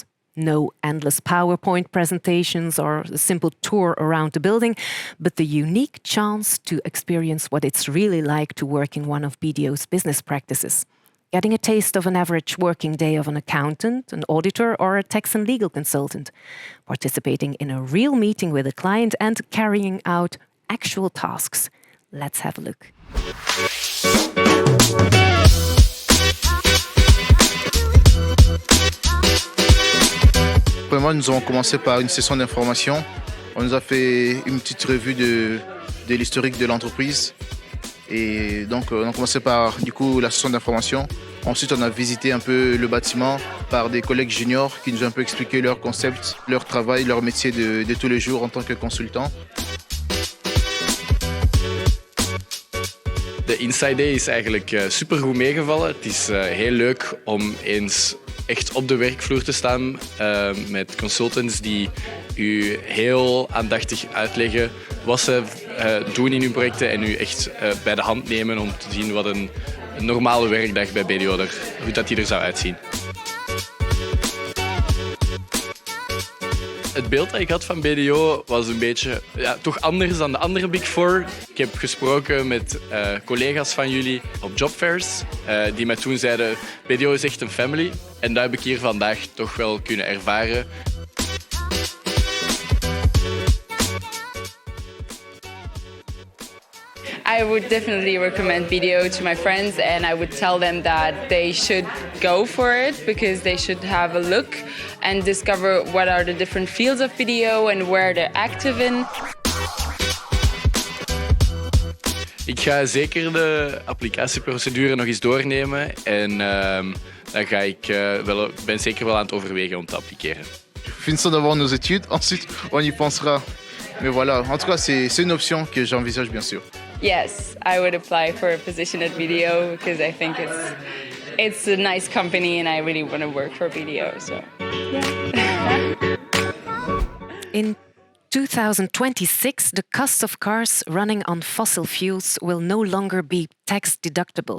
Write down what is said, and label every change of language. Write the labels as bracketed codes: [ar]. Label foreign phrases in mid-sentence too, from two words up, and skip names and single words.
[en] No endless PowerPoint presentations or a simple tour around the building, but the unique chance to experience what it's really like to work in one of BDO's business practices. Getting a taste of an average working day of an accountant, an auditor, or a tax and legal consultant. Participating in a real meeting with a client and carrying out actual tasks. Let's have a look. [fr] Premièrement, nous avons commencé par une session d'information. On nous a fait une petite revue de l'historique de l'entreprise. Et donc, on a commencé par la session d'information. Ensuite, on a visité un peu le bâtiment par des collègues juniors qui nous ont un peu expliqué leur concept, leur travail, leur métier de tous les jours en tant que consultant. [nl] De Inside Day is eigenlijk supergoed meegevallen. Het is heel leuk om eens echt op de werkvloer te staan met consultants die u heel aandachtig uitleggen wat ze doen in hun projecten en u echt bij de hand nemen om te zien wat een normale werkdag bij BDO hoe dat die er zou uitzien. Het beeld dat ik had van BDO was een beetje toch anders dan de andere Big Four. Ik heb gesproken met collega's van jullie op jobfairs die mij toen zeiden BDO is echt een family. En dat heb ik hier vandaag toch wel kunnen ervaren. [en] I would definitely recommend BDO to my friends, and I would tell them that they should go for it because they should have a look and discover what are the different fields of BDO and where they're active in. [nl] Ik ga zeker de applicatieprocedure nog eens doornemen en dan ga ik ben zeker wel aan het overwegen om te appliceren. [fr] Finissons d'abord nos études, ensuite on y pensera. Mais voilà, en tout cas, c'est une option que j'envisage bien sûr. [en] Yes, I would apply for a position at BDO because I think it's a nice company and I really want to work for BDO. So, yeah. In 2026, the cost of cars running on fossil fuels will no longer be tax deductible.